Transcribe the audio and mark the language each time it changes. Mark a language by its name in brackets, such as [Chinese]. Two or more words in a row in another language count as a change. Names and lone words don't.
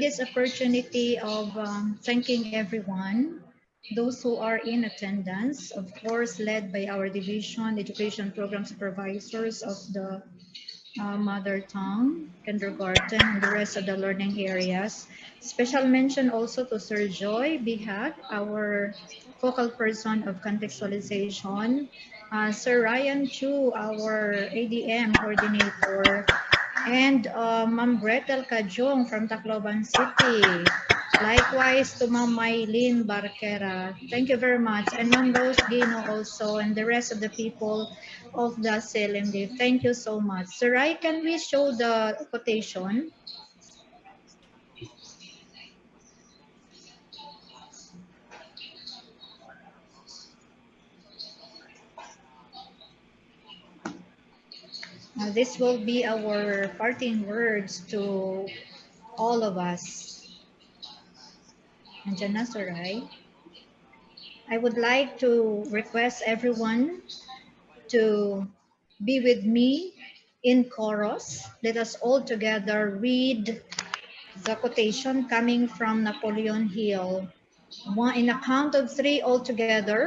[English] this opportunity of thanking everyone, those who are in attendance, of course, led by our division education program supervisors of the mother tongue, kindergarten, and the rest of the learning areas. Special mention also to Sir Joy Bihag, our focal person of contextualization, Sir Ryan Chu, our ADM coordinator, and Ma'am Gretel Cadiong from Tacloban City. Likewise to Ma'am Mylane Barquera. Thank you very much. And Ma'am Rose Guino also, and the rest of the people of the CLMD. Thank you so much. Sir Rai, can we show the quotation? This will be our parting words to all of us. [Filipino] Nandiyan na, Sir Rai. [English] I would like to request everyone to be with me in chorus. Let us all together read the quotation coming from Napoleon Hill. In a count of three all together.